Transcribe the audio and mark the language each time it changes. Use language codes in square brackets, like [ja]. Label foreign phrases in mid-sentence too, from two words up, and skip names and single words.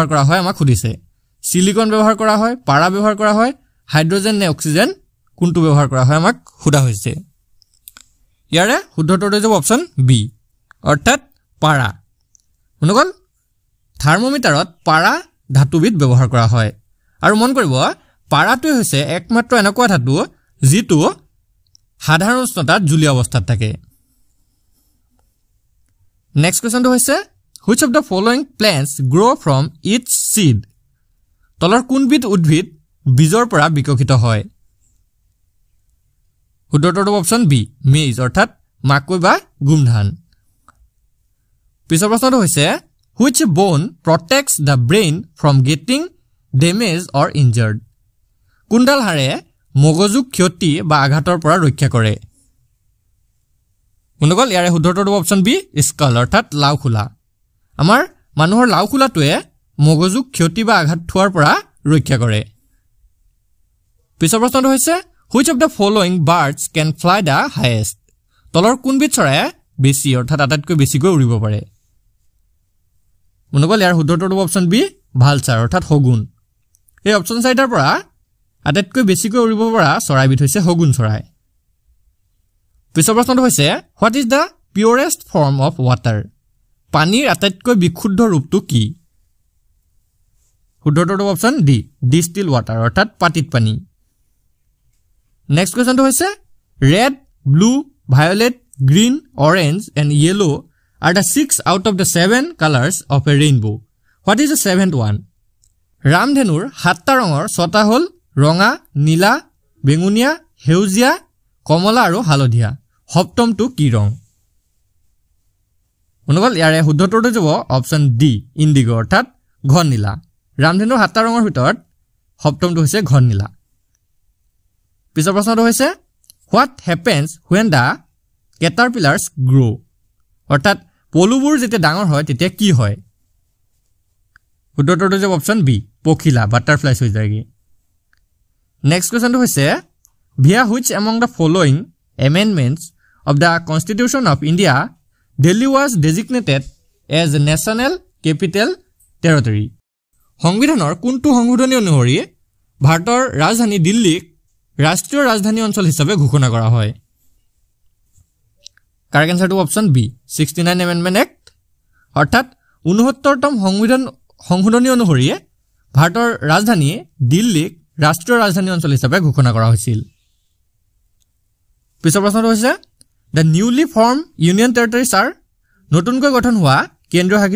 [as] কৰা হয় আমাক সুধিছে সিলিকন ব্যৱহাৰ কৰা হয় পাৰা ব্যৱহাৰ কৰা হয় হাইড্ৰজেন নে অক্সিজেন কোনটো ব্যৱহাৰ কৰা হয় আমাক সুধা হৈছে ইয়াৰে শুদ্ধটো হৈছে [en] option B [as] অৰ্থাৎ পাৰা মনগল থাৰ্মোমিটাৰত পাৰা ধাতুবিধ ব্যৱহাৰ কৰা হয় আৰু মন কৰিব পাৰাটো হৈছে একমাত্ৰ এনেকুৱা ধাতু যিটো সাধাৰণ উষ্ণতাত জুলীয়া অৱস্থাত থাকে [en] next questionটো [as] হৈছে [en] which of the following plants grow from each seed [as] তলৰ কোনবিধ উদ্ভিদ বীজৰ পৰা বিকশিত হয় শুদ্ধটো [en] option B maize [as] অৰ্থাৎ মাকৈ বা গুমধান পিছৰ প্ৰশ্নটো হৈছে [en] which bone protects the brain from getting damaged or injured [as] কোনডাল হাড়ে মগজুক ক্ষতি বা আঘাতৰ পৰা ৰক্ষা কৰে মনগল ইয়াৰে শুদ্ধটো [en] option B skull [as] অৰ্থাৎ লাউখোলা আমাৰ মানুহৰ লাউখোলাটোৱে মগজুক ক্ষতি বা আঘাত থোৱাৰ পৰা ৰক্ষা কৰে পিছৰ প্ৰশ্নটো হৈছে [en] which of the following birds can fly the highest [as] তলৰ কোনবিধ চৰাই বেছি অৰ্থাৎ আটাইতকৈ বেছিকৈ উৰিব পাৰে মনগল ইয়াৰ শুদ্ধটো [en] option B vulture [as] অৰ্থাৎ হগুন এই অপচন চাৰিটাৰ পৰা আটাইতকৈ বেছিকৈ উৰিব পৰা চৰাইবিধ হৈছে হগুন চৰাই পিছৰ প্ৰশ্নটো হৈছে [en] what is the purest form of water [as] পানীৰ আটাইতকৈ বিশুদ্ধ ৰূপটো কি [en] শুদ্ধটো option D distilled water [as] অৰ্থাৎ পাতিত পানী [en] next questionটো হৈছে red blue violet green orange and yellow are the 6 out of the 7 colors of a rainbow what is the seventh one [as] ৰামধেনুৰ 7টা ৰঙৰ 6টা হল ৰঙা নীলা বেঙুনীয়া হেউজিয়া কমলা আৰু হালধীয়া সপ্তমটো কি ৰং বন্ধুসকল ইয়াৰে শুদ্ধ উত্তৰটো যাব [en] option D indigo [as] অৰ্থাৎ ঘন নীলা ৰামধেনুৰ 7টা ৰঙৰ ভিতৰত সপ্তমটো হৈছে ঘন নীলা পিছৰ প্ৰশ্নটো হৈছে [en] what happens when the caterpillars [as] grow অৰ্থাৎ পলুবোৰ যেতিয়া ডাঙৰ হয় তেতিয়া কি হয় শুদ্ধ উত্তৰটো যাব [en] option B [as] পখিলা বাটাৰফ্লাইজ হৈ যায়গে [en] next questionটো [as] হৈছে [en] via which among the following amendments of the Constitution of India Delhi was designated as a national capital territory [as] সংবিধানৰ কোনটো সংশোধনী অনুসৰি ভাৰতৰ ৰাজধানী দিল্লীক ৰাষ্ট্ৰীয় ৰাজধানী অঞ্চল হিচাপে ঘোষণা কৰা হয় [en] correct answerটো option B 69 amendment act [as] অৰ্থাৎ 69তম সংশোধনী অনুসৰি ভাৰতৰ ৰাজধানী দিল্লীক ৰাষ্ট্ৰীয় ৰাজধানী অঞ্চল হিচাপে ঘোষণা কৰা হৈছিল পিছৰ প্ৰশ্নটো হৈছে [en] the newly formed union territories are [as] নতুনকৈ গঠন হোৱা কেন্দ্ৰীয় শাসিত